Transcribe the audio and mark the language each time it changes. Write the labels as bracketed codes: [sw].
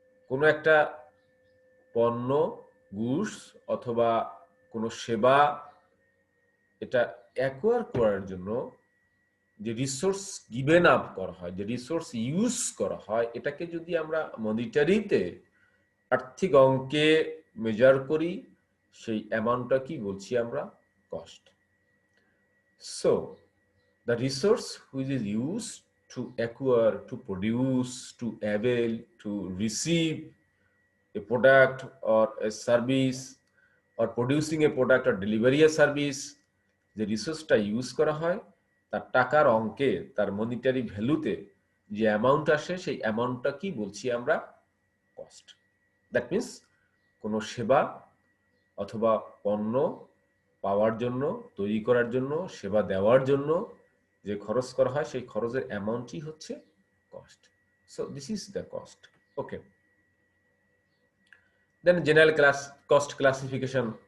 [bn] কোনো একটা পণ্য, গুডস অথবা কোনো সেবা, এটা অ্যাকোয়ার করার জন্য যে রিসোর্স গিভেন আপ করা হয়, যে রিসোর্স ইউজ করা হয়, এটাকে যদি আমরা মনিটারিতে আর্থিক অঙ্কে মেজার করি, সেই অ্যামাউন্টটা কি বলছি আমরা? [en] Cost. So the resource which is used to acquire, to produce, to avail, to receive a product or a service, or producing a product or delivery a service, [bn] যে রিসোর্সটা ইউজ করা হয় তার টাকার অঙ্কে, তার মনিটারি ভ্যালুতে যে অ্যামাউন্ট আসে, সেই অ্যামাউন্টটা কি বলছি আমরা? [en] Cost. That means [bn] কোনো সেবা অথবা পণ্য পাওয়ার জন্য, তৈরি করার জন্য, সেবা দেওয়ার জন্য যে খরচ করা হয়, সেই খরচের অ্যামাউন্টই হচ্ছে cost. [en] So this is the cost. Okay, then general cost classification.